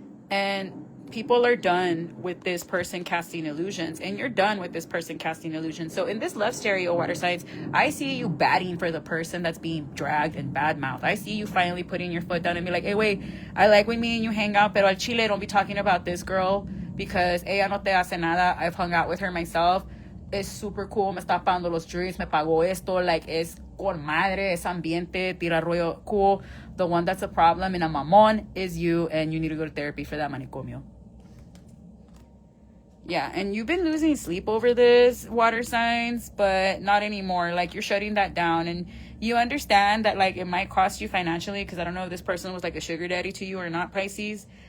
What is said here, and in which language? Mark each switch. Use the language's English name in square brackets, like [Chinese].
[English] And people are done with this person casting illusions, and you're done with this person casting illusions. So in this love stereo, water signs, I see you batting for the person that's being dragged and badmouthed. I see you finally putting your foot down and be like, hey, wait, I like when me and you hang out, [Spanish] pero al chile, [English] don't be talking about this girl, because [Spanish] ella no te hace nada. [English] I've hung out with her myself. [Spanish] Es super cool. Me está pagando los drinks. Me pagó esto. Like, es con madre. Es ambiente. Tira rollo. Cool. [English] The one that's a problem and a mamón is you, and you need to go to therapy for that, manicomio. Yeah, and you've been losing sleep over this, water signs, but not anymore. Like, you're shutting that down, and you understand that, like, it might cost you financially, because I don't know if this person was like a sugar daddy to you or not, Pisces,